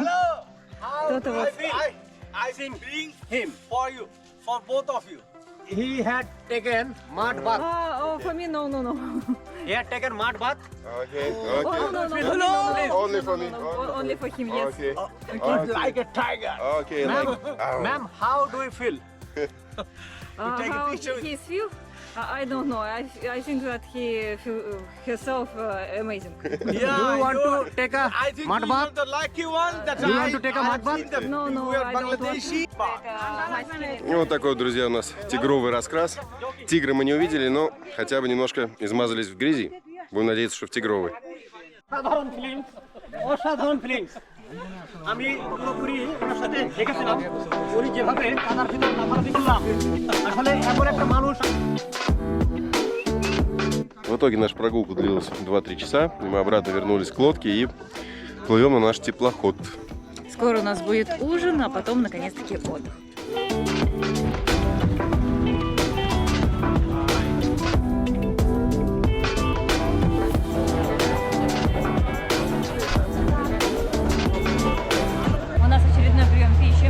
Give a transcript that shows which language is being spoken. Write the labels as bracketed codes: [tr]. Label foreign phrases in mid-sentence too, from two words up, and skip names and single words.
[ru] Кто-то вот... [en] I bring him for you, for both of you. He had taken mud bath. Oh, for me, no. He had taken mud bath. Okay, Oh, no. Only for me. Only for him, yes. Okay. Like a tiger. Okay, like... Ma'am, how do you feel? Take a How picture with- he feel? I don't know. I think that he feel himself amazing. Do you want to take a mud bath? The lucky one that you want to take a mud bath? No, I don't want. [ru] И вот такой вот, друзья, у нас тигровый раскрас. Тигры мы не увидели, но хотя бы немножко измазались в грязи. Будем надеяться, что в тигровый. [bn] অসাধারণ ফিলিংস আমি পুরোপুরি ওনার সাথে দেখেছিলাম উনি যেভাবে কাদার ভিতর লাফালাফি করলাম আসলে এমন একটা মানুষ। [ru] В итоге наша прогулка длилась 2-3 часа, и мы обратно вернулись к лодке и плывем на наш теплоход. Скоро у нас будет ужин, а потом наконец-таки отдых. У нас очередной прием пищи.